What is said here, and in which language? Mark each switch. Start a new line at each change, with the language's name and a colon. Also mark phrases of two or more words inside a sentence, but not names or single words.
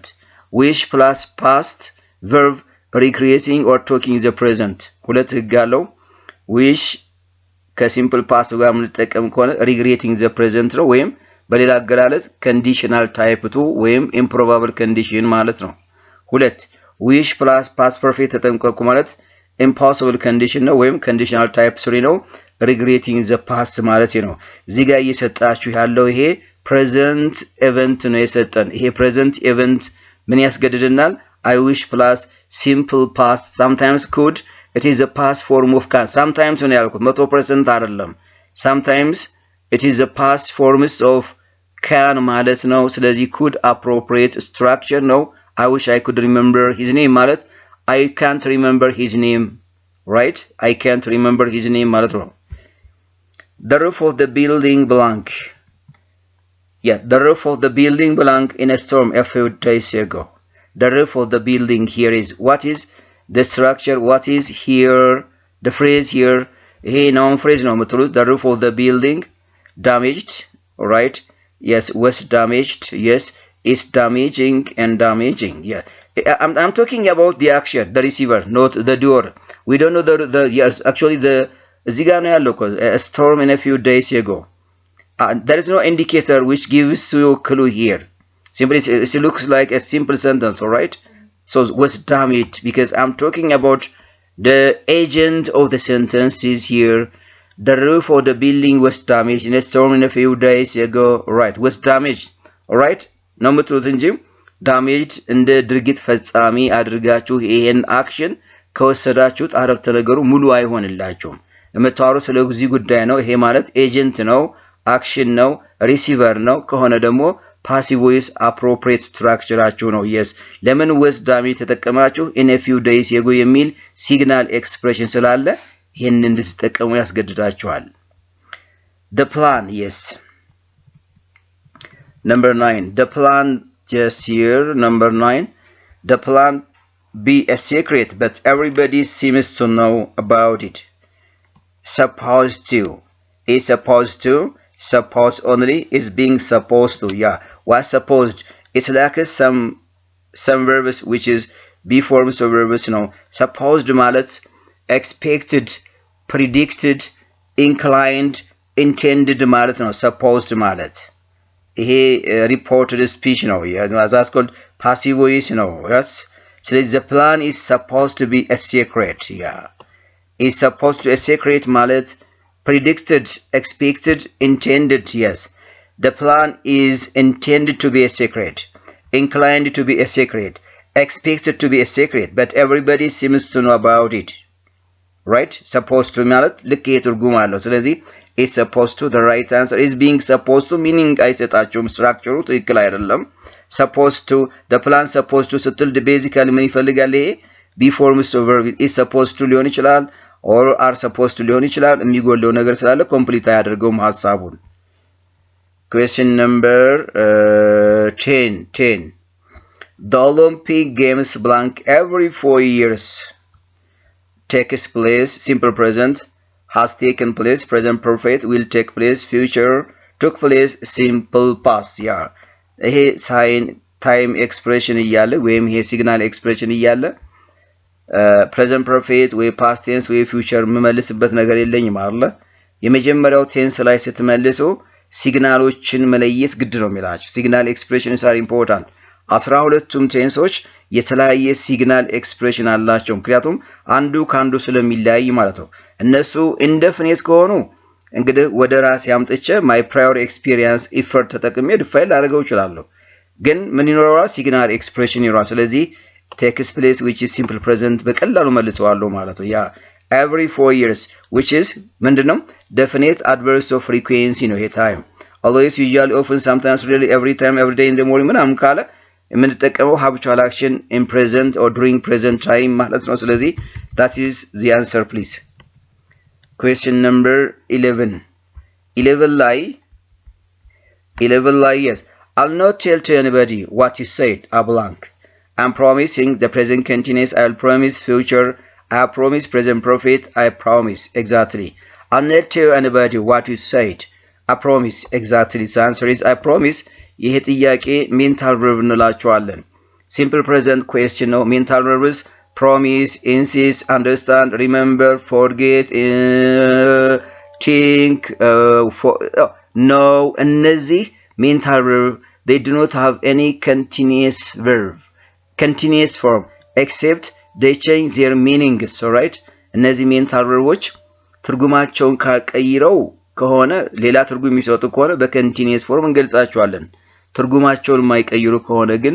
English: wish plus past verb recreating or talking the present
Amharic: ሁለት ህግ አለው።
English: wish
Amharic: ከሲምፕል ፓስት ጋር የምንጠቀም ከሆነ
English: regretting the present
Amharic: ነው፣ ወይም በሌላ አገላለጽ
English: conditional type 2
Amharic: ወይም
English: improbable condition
Amharic: ማለት ነው። ሁለት
English: wish plus past perfect
Amharic: ተጠንቀቁ ማለት
English: impossible condition
Amharic: ነው ወይም
English: conditional type 3
Amharic: ነው።
English: regretting the past
Amharic: ማለት ነው። እዚህ ጋር እየሰጣችሁ ያለው ይሄ
English: present event
Amharic: ነው የሰጠን። ይሄ
English: present event
Amharic: ምን ያስገድደናል?
English: I wish plus simple past, sometimes could, it is the past form of can. sometimes
Amharic: ነው ያልኩት 100% አይደለም።
English: sometimes it is the past forms of can
Amharic: ማለት ነው። ስለዚህ
English: could appropriate structure ነው። I wish I could remember his name ማለት I can't remember his name, right? I can't remember his name
Amharic: ማለት ነው።
English: the roof of the building blank. Yeah, the roof of the building blank in a storm a few days ago. The roof of the building here is what is the structure, what is here the phrase here. Hey, noun phrase
Amharic: ነው የምትሉት።
English: the roof of the building damaged, right? Yes, was damaged. Yes, is damaging and damaging. Yeah, I'm talking about the action, the receiver, not the doer. We don't know the yes, actually the
Amharic: እዚህ ጋር ነው ያለው
English: a storm in a few days ago. There is no indicator which gives you a clue here. Simply it looks like a simple sentence, all right? So was damaged because I'm talking about the agent of the sentence is here. The roof of the building was damaged in a storm in a few days ago, right? Was damaged, all right? Number 2 damaged
Amharic: እንደ ድርጊት ፈጻሚ አድርጋችሁ ይሄን አክሽን ከወሰዳችሁት አረፍተ ነገሩ ሙሉ አይሆንላችሁም። የምታወሩ ስለዚህ ጉዳይ ነው። ይሄ ማለት ኤጀንት ነው፣ አክሽን ነው፣ ሪሲቨር ነው ከሆነ ደግሞ
English: passive voice appropriate
Amharic: structureአችሁ ነው። yes, ለምን
English: was damaged
Amharic: ተጠቀማችሁ
English: in a few days ago
Amharic: የሚል
English: signal expression
Amharic: ስላለ ይሄን እንድትጠቀሙ ያስገድዳችኋል።
English: the plan, yes. number 9, the plan, just here number 9, the plan be a secret but everybody seems to know about it. supposed to is supposed to, supposed only, is being supposed to. Yeah, was supposed. It's like some verbs which is be forms of verbs, you know. Supposed ማለት expected, predicted, inclined, intended
Amharic: ማለት ነው።
English: supposed
Amharic: ማለት ይሄ
English: reported speech ነው። that's called passive voice ነው። yes. ስለዚህ the plan is supposed to be a secret. yeah, is supposed to a secret ማለት predicted, expected, intended. yes, the plan is intended to be a secret, inclined to be a secret, expected to be a secret, but everybody seems to know about it. right? supposed to
Amharic: ማለት ልክ የትርጉም አለው። ስለዚህ
English: is supposed to, the right answer is being supposed to, meaning
Amharic: አይሰጣቸውም ስትራክቸሩ ትክክል አይደለም።
English: supposed to, the plan supposed to ስትል basically
Amharic: ምን ይፈልጋል? ይሄ
English: be forms of verb is supposed to
Amharic: ሊሆን ይችላል
English: or are supposed to
Amharic: ሊሆን ይችላል። የሚጎለው ነገር ስላለ ኮምፕሊት አያደርገውም ሐሳቡን።
English: question number 10. The Olympic Games blank every 4 years takes place, simple present, has taken place, present perfect, will take place, future took place, simple past. yeah,
Amharic: ይሄ
English: sign time expression
Amharic: እያለ ወይም ይሄ
English: signal expression
Amharic: እያለ
English: present perfect
Amharic: ወይ
English: past tense
Amharic: ወይ future የምመልስበት ነገር የለኝም አይደለ? የመጀመሪያው ቴንስ ላይ ስትመልሱ ሲግናሎችን መለየት ግድ ነው የሚላችሁ።
English: signal expressions are important።
Amharic: 12ቱም ቴንሶች የተለያየ
English: signal expression
Amharic: አላቸው። ምክንያቱም አንዱ ካንዱ ስለሚለያይ ማለት ነው። እነሱ ኢንዴፊኒት ከሆኑ እንግዲህ ወደ ራስ ያምጥቼ
English: my prior experience effort
Amharic: ተጠቅሜ ዲፋይን አድርገው ይችላል። ግን ምን ይኖራል?
English: signal expression
Amharic: ይኖራል። ስለዚህ
English: takes place which is simple present
Amharic: በቀላሉ መልሰዋለሁ ማለት ነው። ያ
English: every 4 years which is
Amharic: ምንድነው?
English: definite adverse of frequency ነው ይሄ time. always, usually, often, sometimes, really, every time, every day in the morning
Amharic: ምናምን ካለ የምንጠቀመው
English: habitual action in present or during present time
Amharic: ማለት ነው። ስለዚህ
English: that is the answer, please. question number 11 ላይ yes, I'll not tell to anybody what you said, a blank. I'm promising the present continuous, I'll promise future, I promise present perfect, I promise. exactly. I'll not tell anybody what you said, I promise. exactly. the answer is I promise.
Amharic: ይሄ ጥያቄ
English: mental verb
Amharic: እንላቸዋለን።
English: simple present question
Amharic: ነው።
English: mental verbs promise, insist, understand, remember, forget, think, know. እነዚህ mental verb they do not have any continuous form except they change their meanings. alright,
Amharic: እነዚህ
English: mental verbs
Amharic: ትርጉማቸውን ካልቀይረው ከሆነ ሌላ ትርጉም የሚሰጡ ከሆነ በኮንቲኒየስ ፎርም እንገልጻቸዋለን። ትርጉማቸውን የማይቀይሩ ከሆነ ግን